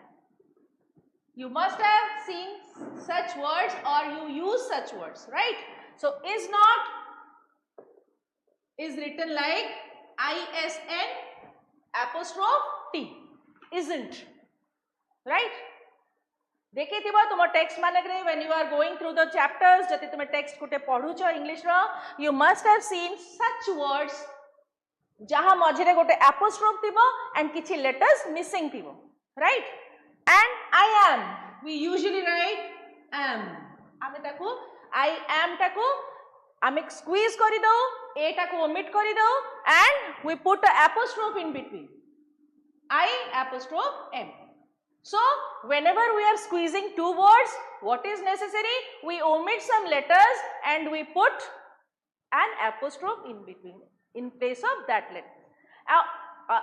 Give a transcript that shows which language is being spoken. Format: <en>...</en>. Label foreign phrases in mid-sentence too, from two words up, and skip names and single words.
<en>You must have seen such words or you use such words, right? So, is not is written like ISN apostrophe T, isn't, right?</en> <or>ଦେଖେ ଥିବା ତୁମ ଟେକ୍ସ୍ଟ ମାନଙ୍କରେ</or> <en>when you are going through the chapters</en> <or>ଯେତେ ତୁମ ଟେକ୍ସ୍ଟ କୋଟେ ପଢୁଛ ଇଂଲିଶ ର,</or> <en>you must have seen such words</en> <or>ଯହାଁ ମଝିରେ ଗୋଟେ</or> <en>apostrophe थिबो and किछि letters missing थिबो, right? And I am, we usually write am.</en> <or>ଆମେ ତାକୁ</or> <en>I am</en> <or>ତାକୁ ଆମେ squeeze କରି ଦେଉ, a ତାକୁ omit କରି ଦେଉ</or> <en>and we put a apostrophe in between. I apostrophe m. So whenever we are squeezing two words, what is necessary? We omit some letters and we put an apostrophe in between in place of that letter.</en>